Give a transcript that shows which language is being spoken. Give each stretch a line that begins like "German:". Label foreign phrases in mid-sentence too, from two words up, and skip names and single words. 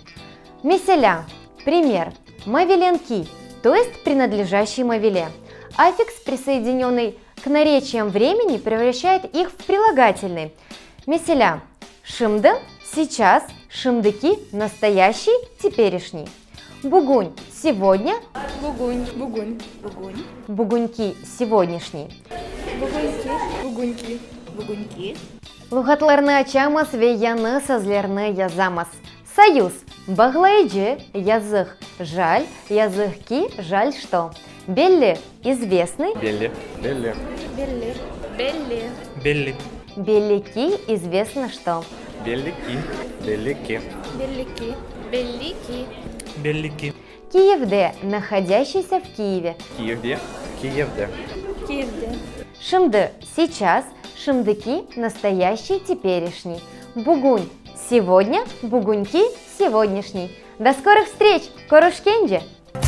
Russian: Меселя – пример, мавеленки, то есть принадлежащий мавеле. Аффикс, присоединенный к наречиям времени, превращает их в прилагательные. Меселя – шимды – сейчас, шимдыки – настоящий, теперешний. Бугунь – сегодня,
Crimean Tatar: Бугунь, бугунь, бугунь.
Russian: бугуньки – сегодняшний.
Crimean Tatar: Бугуньки, бугуньки, бугуньки. Лугатларны ачамас ве яны сазлерны язамас.
Russian: Союз – баглайджи, язык, жаль, язык ки, жаль что. Белли – известный,
Crimean Tatar: Белли. Белли. Белли, белли. Белли. беллики –
Russian: известно что.
Crimean Tatar: Беллики. Беллики. Беллики, беллики. Беллики. Киевде –
Russian: находящийся в Киеве.
Crimean Tatar: Киевде. Киевде. Киевде. Шимды –
Russian: сейчас, шимдыки – настоящий, теперешний. Бугунь – сегодня, бугуньки – сегодняшний. До скорых встреч, Корушкенджи!